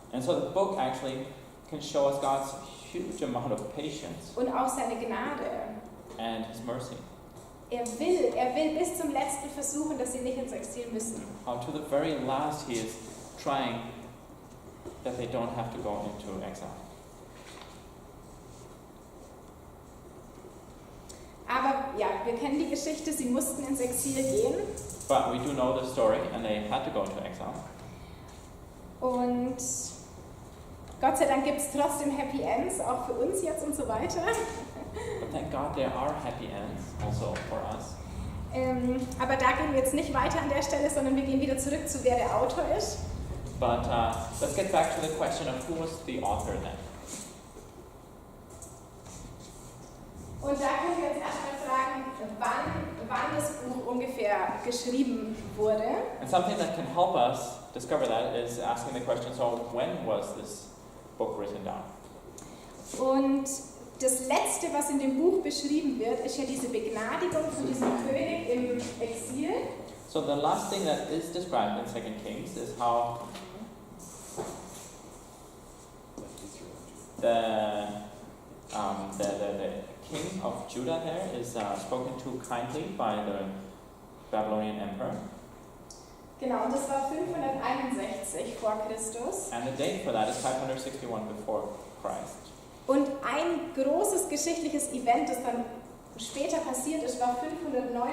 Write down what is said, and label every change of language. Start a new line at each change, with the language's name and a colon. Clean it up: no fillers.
English: And so the book actually can show us God's huge amount of patience
German: und auch seine Gnade.
English: and His mercy.
German: Er will bis zum letzten versuchen, dass sie nicht ins Exil müssen.
English: To the very last, He is trying that they don't have to go into exile.
German: Aber ja, wir kennen die Geschichte, sie mussten ins Exil gehen.
English: But we do know the story, and they had to go into exile.
German: Und Gott sei Dank gibt es trotzdem Happy Ends, auch für uns jetzt und so weiter.
English: But thank God there are happy ends also for us.
German: Aber da gehen wir jetzt nicht weiter an der Stelle, sondern wir gehen wieder zurück zu wer der Autor ist.
English: But let's get back to the question of who was the author then.
German: Und da können wir jetzt erstmal fragen, wann das Buch ungefähr geschrieben wurde.
English: And something that can help us discover that is asking the question, so when was this book written down?
German: Und das Letzte, was in dem Buch beschrieben wird, ist ja diese Begnadigung von diesem König im Exil.
English: So the last thing that is described in 2 Kings is how the king of Judah there is spoken to kindly by the Babylonian emperor.
German: Genau, und das war 561 vor Christus.
English: And the date for that is 561 before Christ.
German: Und ein großes geschichtliches Event, das dann später passiert ist, war 539.